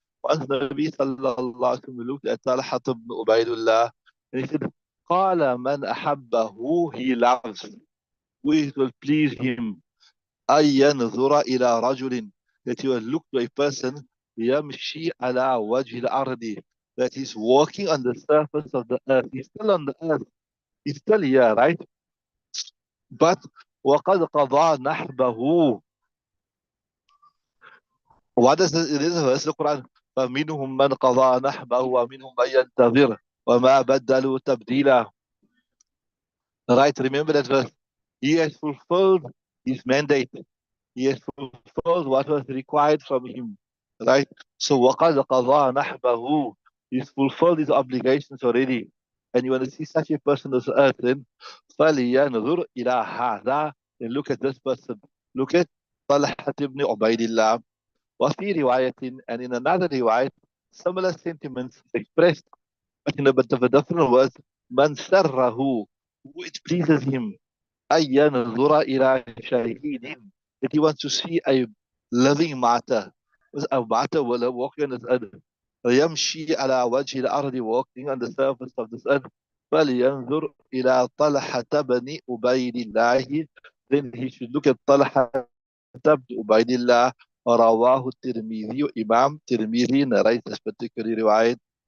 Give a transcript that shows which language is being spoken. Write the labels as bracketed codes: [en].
[ar] وعن النبي صلى الله عليه وسلم [en] looked at طلحة بن عبيد الله and he said [ar] قال من أحبه [en] who he loves who it will please him [ar] أن ينظر إلى رجل [en] that he will look to a person [ar] يمشي على وجه الأرض [en] that is walking on the surface of the earth. He's still on the earth. He's still here, right? [ar] But وقد قضى نحبه. [en] What is this? It is a verse of the Quran. [ar] فمنهم من قضى نحبه ومنهم من ينتظر وما بدلوا تبديلا. [en] Right? Remember that verse. He has fulfilled his mandate. He has fulfilled what was required from him. Right? [ar] So وقد قضى نحبه. [en] He's fulfilled his obligations already. And you want to see such a person as earth, then [ar] فلينظر إلى هذا. [en] Then look at this person. Look at طلحة بن عبيد الله. [ar] وفي رواية [en] and in another riwayat similar sentiments expressed but in a bit of a different words. [ar] من سره [en] who it pleases him [ar] أن ينظر إلى شهيد [en] that he wants to see a living martyr. A martyr will walk on this earth. [ar] يمشي على وجه الأرض [en] walking on the surface of this earth. [ar] فلينظر إلى طلحة بن عبيد الله. [en] Then he should look at طلحة بن عبيد الله. [ar] رواه الترمذي. [en] Imam Tirmidhi narrates this particular riwayat.